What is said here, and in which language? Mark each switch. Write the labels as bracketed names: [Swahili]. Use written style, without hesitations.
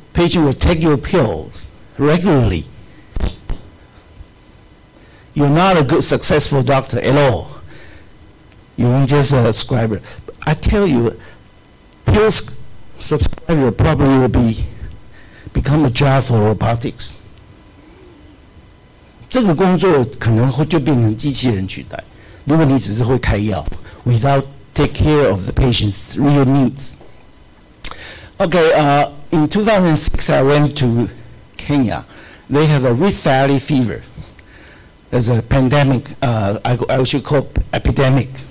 [English] patient will take your pills regularly, you're not a good, successful doctor at all. You won't just a prescriber. I tell you, pills subscriber probably will become a job for robotics. [Chinese] 这个工作可能会就变成机器人取代。如果你只是会开药 [English] ，without take care of the patient's real needs. Okay, in 2006, I went to Kenya. They have a Rift Valley fever. There's a pandemic. I should call epidemic.